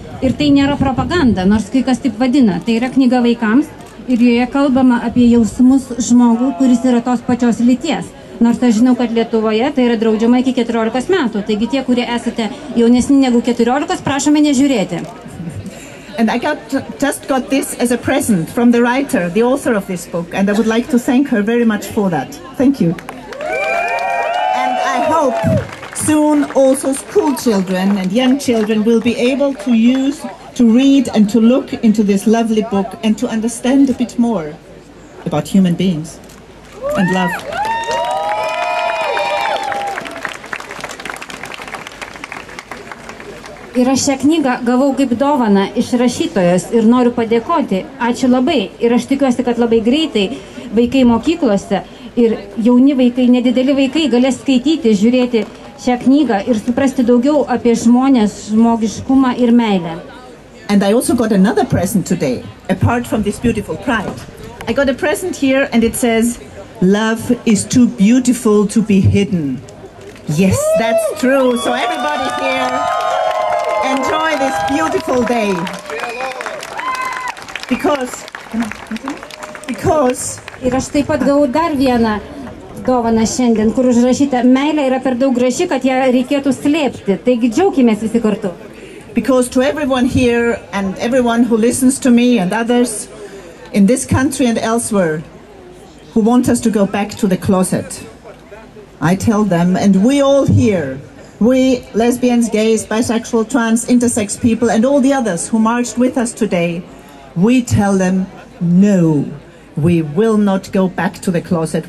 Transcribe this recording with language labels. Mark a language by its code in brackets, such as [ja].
[lt] Ir tai nėra propaganda, nors kai kas taip vadina. Tai yra knyga vaikams ir joje kalbama apie jausmus žmogų, kuris yra tos pačios lyties. Nors aš žinau, kad Lietuvoje tai yra draudžiama iki 14 metų. Taigi tie, kurie esate jaunesni negu 14, prašome nežiūrėti. [en] And I just got this as a present from the writer, the author of this book, and I would like to thank her very much for that. Thank you. And I hope soon also school children and young children will be able to use, to read and to look into this lovely book and to understand a bit more about human beings and love. [lt] Ir aš šią knygą gavau kaip dovaną iš rašytojos ir noriu padėkoti. Ačiū labai. Ir aš tikiuosi, kad labai greitai vaikai mokyklose ir jauni vaikai, nedideli vaikai galės skaityti, žiūrėti šią knygą ir suprasti daugiau apie žmonės, žmogiškumą ir meilę. [en] And I also got another present today, apart from this beautiful pride. I got a present here and it says, "Love is too beautiful to be hidden." Yes, that's true. So everybody here, enjoy this beautiful day. Because [lt] Ir aš taip pat gavau dar vieną dovaną šiandien, kur užrašyta, meilė yra per daug graži, kad ją reikėtų slėpti. Taigi džiaukimės visi kartu. [en] Because to everyone here and everyone who listens to me and others in this country and elsewhere who want us to go back to the closet, I tell them, and we all here, we lesbians, gays, bisexual, trans, intersex people and all the others who marched with us today, we tell them, no, we will not go back to the closet.